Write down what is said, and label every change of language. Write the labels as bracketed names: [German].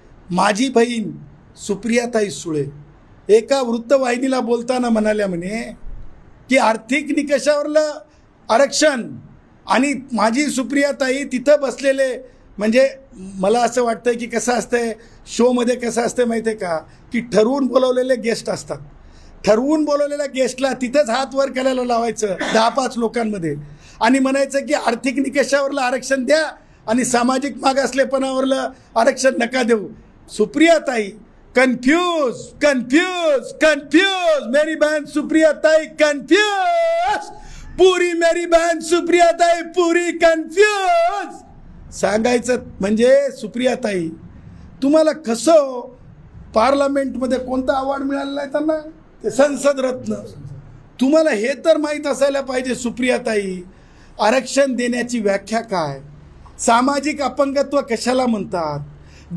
[Marathi] माझी बहीण सुप्रियाताई सुळे एका वृत्तवाहिनीला बोलताना म्हणाल्या म्हणे की आर्थिक निकषावरलं आरक्षण, आणि माझी सुप्रियाताई तिथं बसलेले म्हणजे मला असं वाटतं की कसं असतंय शोमध्ये कसं असतं माहिती आहे का, की ठरवून बोलवलेले गेस्ट असतात, ठरवून बोलवलेल्या गेस्टला तिथंच हात वर करायला लावायचं 10-5 लोकांमध्ये आणि म्हणायचं की आर्थिक निकषावरलं आरक्षण द्या आणि सामाजिक मागासलेपणावरलं आरक्षण नका देऊ। [Hindi] सुप्रियाताई कन्फ्यूज कन्फ्यूज कन्फ्यूज, मेरी बहन सुप्रियाताई कन्फ्यूज, पूरी मेरी बहन सुप्रियाताई पूरी कन्फ्यूज। [Marathi] सांगायचं म्हणजे सुप्रियाताई तुम्हाला कसं पार्लमेंटमध्ये कोणता अवॉर्ड मिळालेला आहे त्यांना, ते संसद रत्न। तुम्हाला हे तर माहीत असायला पाहिजे सुप्रियाताई आरक्षण देण्याची व्याख्या काय, सामाजिक अपंगत्व कशाला म्हणतात।